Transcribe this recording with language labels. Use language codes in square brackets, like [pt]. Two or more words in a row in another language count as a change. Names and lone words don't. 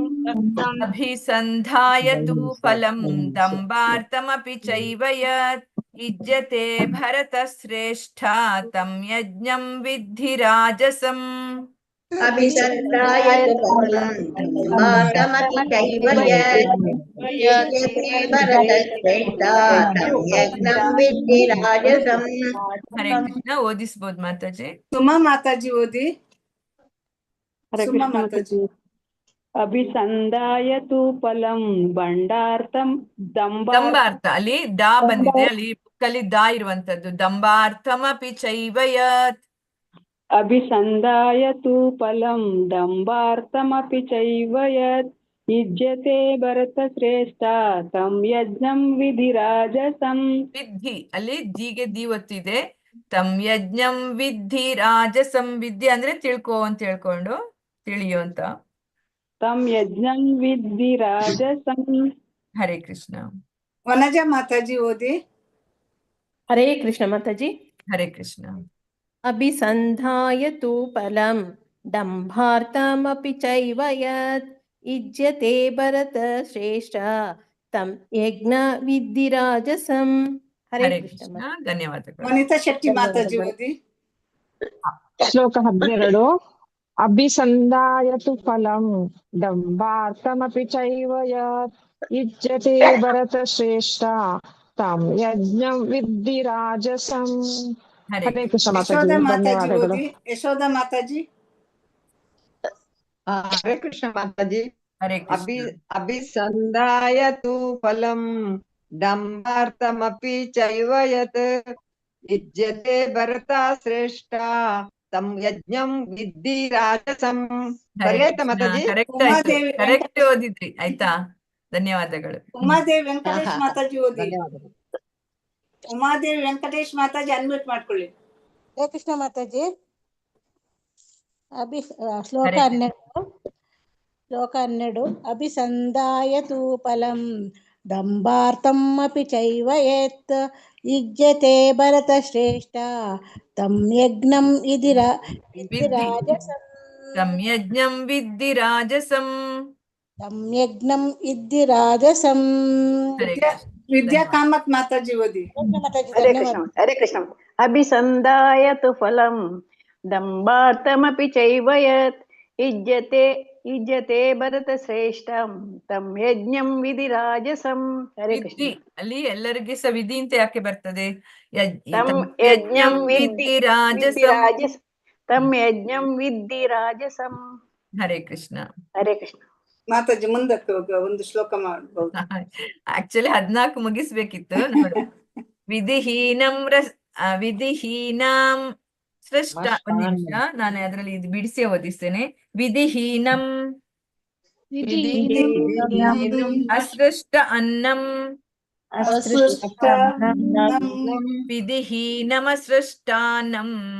[sa] अभिसन्धायतु फलं दम्भार्थमपि चैव यत् युज्यते भरतश्रेष्ठा तं यज्ञं विद्धि राजसम् अभिसन्धायतु फलं दम्भार्थमपि चैव यत् युज्यते भरतश्रेष्ठा तं यज्ञं विद्धि राजसम् [kn] ಹರೇ ಕೃಷ್ಣ. ಓದಿಸ್ಬೋದು ಮಾತಾಜಿ. ಸುಮಾ ಮಾತಾಜಿ ಓದಿ. ಹರೇ ಸುಮಾ ಕೃಷ್ಣ ಮಾತಾಜಿ. [sa] ಅಭಿಸಂಧಾಯತು ಫಲಂ ಬಂಡಾರ್ಥಂ [kn] ದಂಭಾರ್ಥ ಅಲ್ಲಿ ದಾ ಬಂದಿದೆ, ಅಲ್ಲಿ ಬುಕ್ಕಲ್ಲಿ ದಾ ಇರುವಂತದ್ದು. [sa] ದಂಭಾರ್ಥಮಪಿ ಚೈವ ಯತ್. ಅಭಿಸಂಧಾಯತು ಫಲಂ ದಂಭಾರ್ಥಮಪಿ ಚೈವ ಯತ್ ಯುಜ್ಯತೆ ಭರತ ಶ್ರೇಷ್ಠ ತಂ ಯಜ್ಞಂ ವಿಧಿ ರಾಜಸಂ. [kn] ವಿದ್ಧಿ ಅಲ್ಲಿ ಜಿಗೆ ದಿ ಒತ್ತಿದೆ. [sa] ತಂ ಯಜ್ಞಂ ವಿದ್ಧಿ ರಾಜಸಂ. [kn] ವಿದ್ಯೆ ಅಂದ್ರೆ ತಿಳ್ಕೊ ಅಂತ ಹೇಳ್ಕೊಂಡು ತಿಳಿಯೋ ಅಂತ. [sa] ತಂ ಯಜ್ಞಂ ವಿಧಿ ರಾಜಸಂ. [kn] ಹರೇ ಕೃಷ್ಣ. ವನಜಾ ಮಾತಾಜಿ ಓದಿ. ಹರೇ ಕೃಷ್ಣ ಮಾತಾಜಿ. ಹರೇ ಕೃಷ್ಣ. [sa] ಅಭಿಸಂಧಾಯತು ಫಲಂ ದಂಭಾರ್ಥಮಪಿ ಚೈವ ಯತ್ ಯುಜ್ಯತೆ ಭರತ ಶ್ರೇಷ್ಠ ತಂ ಯಜ್ಞ ವಿದ್ಧಿ ರಾಜಸಂ. [kn] ಹರೇ ಕೃಷ್ಣ. ಧನ್ಯವಾದಗಳು. ವನಿತಾ ಶೆಟ್ಟಿ ಮಾತಾಜಿ ಓದಿ. [sa] ಶ್ಲೋಕ 12. ಅಭಿಸಂಧಾಯತು ಫಲಂ ದಂಭಾರ್ಥಮಪಿ ಚೈವ ಯತ್ ಯುಜ್ಯತೆ ಭರತ ಶ್ರೇಷ್ಠ ತಂ ಯಜ್ಞಂ ವಿದ್ಧಿ ರಾಜಸಂ. [kn] ಹರೇ ಕೃಷ್ಣ ಮಾತಾಜಿ. ಧನ್ಯವಾದಗಳು. ಯಶೋಧ ಮಾತಾಜಿ. ಹರೇ ಕೃಷ್ಣ ಮಾತಾಜಿ. ಹರೇ ಕೃಷ್ಣ. [sa] ಅಭಿಸಂಧಾಯತು ಫಲಂ ದಂಭಾರ್ಥಮಪಿ ಚೈವ ಯತ್ ಯುಜ್ಯತೆ ಭರತ ಶ್ರೇಷ್ಠ ತಂ ಯಜ್ಞಂ ವಿದ್ಧಿ ರಾಜಸಂ. [kn] ಬರೆಯಾಯ್ತಾ ಮಾತಾಜಿ? ಕರೆಕ್ಟ್ ಓದಿದ್ರಿ ಆಯ್ತಾ? ಧನ್ಯವಾದಗಳು. ಉಮಾದೇವಿ ವೆಂಕಟೇಶ್ ಮಾತಾಜಿ ಓದಿ. ಉಮಾದೇವಿ ವೆಂಕಟೇಶ್ ಮಾತಾಜಿ ಅನ್ಮ್ಯೂಟ್ ಮಾಡ್ಕೊಳ್ಳಿ. ಹರೇ ಕೃಷ್ಣ ಮಾತಾಜಿ. ಶ್ಲೋಕ 12. [sa] ಅಭಿಸಂಧಾಯತು ಫಲಂ ದಂಭಾರ್ಥಮಪಿ ಚೈವ ಯತ್ ಯುಜ್ಯತೆ ಭರತ ಶ್ರೇಷ್ಠ ತಂ ಯಜ್ಞಂ ವಿಧಿ ರಾಜಸಂ. ತಂ ಯಜ್ಞಂ ವಿದ್ಧಿ ರಾಜಸಂ. ತಂ ಯಜ್ಞಂ ವಿದ್ಧಿ ರಾಜಸಂ. [kn] ವಿದ್ಯಾ ಕಾಮತ್ ಮಾತಾಜಿ ಓದಿ. ಹರೇ ಕೃಷ್ಣ. ಹರೇ ಕೃಷ್ಣ. [sa] ಅಭಿಸಂಧಾಯತು ಫಲಂ ದಂಭಾರ್ಥಮಪಿ ಚೈವ ಯತ್ ಯುಜ್ಯತೆ ಭರತ ಶ್ರೇಷ್ಠಂ ತಂ ಯಜ್ಞಂ ವಿಧಿ ರಾಜಸಂ. [kn] ಹರೇ ಕೃಷ್ಣ. ಅಲ್ಲಿ ಎಲ್ಲರಿಗೆ ಸ ವಿಧಿ ಅಂತ ಯಾಕೆ ಬರ್ತದೆ? [sa] ತಂ ಯಜ್ಞಂ ವಿದ್ಧಿ ರಾಜಸಂ. ತಂ ಯಜ್ಞಂ ವಿದ್ಧಿ ರಾಜಸಂ. [kn] ಹರೇ ಕೃಷ್ಣ. ಹರೇ ಕೃಷ್ಣ. ಮಾತಾಜಿ ಮುಂದಕ್ಕೆ ಹೋಗ, ಒಂದು ಶ್ಲೋಕ ಮಾಡ್ಬೋದು. ಆಕ್ಚುಲಿ 14 ಮುಗಿಸ್ಬೇಕಿತ್ತು. [sa] ವಿಧಿಹೀನಂ ಸೃಷ್ಟ. [kn] ಒಂದು ನಿಮಿಷ, ನಾನು ಅದರಲ್ಲಿ ಇದು ಬಿಡಿಸಿ ಓದಿಸ್ತೇನೆ. [sa] ವಿಧಿಹೀನಂ ಅಸೃಷ್ಟ ಅನ್ನಂ ವಿಧಿಹೀನಮಸೃಷ್ಟಾನ್ನಂ